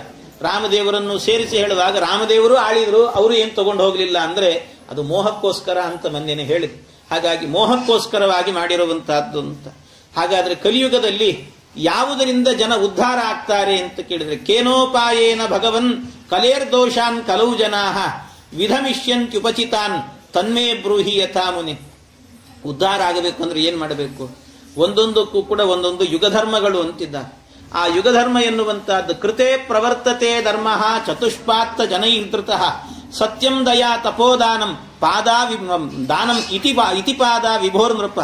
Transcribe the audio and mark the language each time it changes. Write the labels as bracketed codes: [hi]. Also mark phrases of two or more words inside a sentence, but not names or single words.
[kn] ರಾಮದೇವರನ್ನು ಸೇರಿಸಿ ಹೇಳುವಾಗ ರಾಮದೇವರು ಆಳಿದ್ರು, ಅವರು ಏನು ತಗೊಂಡು ಹೋಗಲಿಲ್ಲ ಅಂದ್ರೆ ಅದು ಮೋಹಕ್ಕೋಸ್ಕರ ಅಂತ ಮೊನ್ನೆನೆ ಹೇಳಿದ್ರು. ಹಾಗಾಗಿ ಮೋಹಕ್ಕೋಸ್ಕರವಾಗಿ ಮಾಡಿರುವಂತಹದ್ದು ಅಂತ. ಹಾಗಾದ್ರೆ ಕಲಿಯುಗದಲ್ಲಿ ಯಾವುದರಿಂದ ಜನ ಉದ್ಧಾರ ಆಗ್ತಾರೆ ಅಂತ ಕೇಳಿದ್ರೆ, [sa] ಕೇನೋಪಾಯೇನ ಭಗವನ್ ಕಲೇರ್ದೋಷಾನ್ ಕಲೌ ಜನಾಹ ವಿಧಮಿಷ್ಯಂತ್ಯುಪಚಿತಾನ್ ತನ್ಮೇ ಬ್ರೂಹಿ ಯಥಾ ಮುನಿ. [kn] ಉದ್ಧಾರ ಆಗಬೇಕು ಅಂದ್ರೆ ಏನ್ ಮಾಡಬೇಕು? ಒಂದೊಂದಕ್ಕೂ ಕೂಡ ಒಂದೊಂದು ಯುಗಧರ್ಮಗಳು ಅಂತಿದ್ದಾರೆ. ಆ ಯುಗಧರ್ಮ ಎನ್ನುವಂತಹದ್ದು [sa] ಕೃತೆ ಪ್ರವರ್ತತೆ ಧರ್ಮ ಚತುಷ್ಪಾತ್ತ ಜನೈರ್ಧೃತ ಸತ್ಯಂ ದಯಾ ತಪೋದಾನಂ ದಾನಂ ಇತಿಪಾದ ವಿಭೋರ್ ನೃಪ.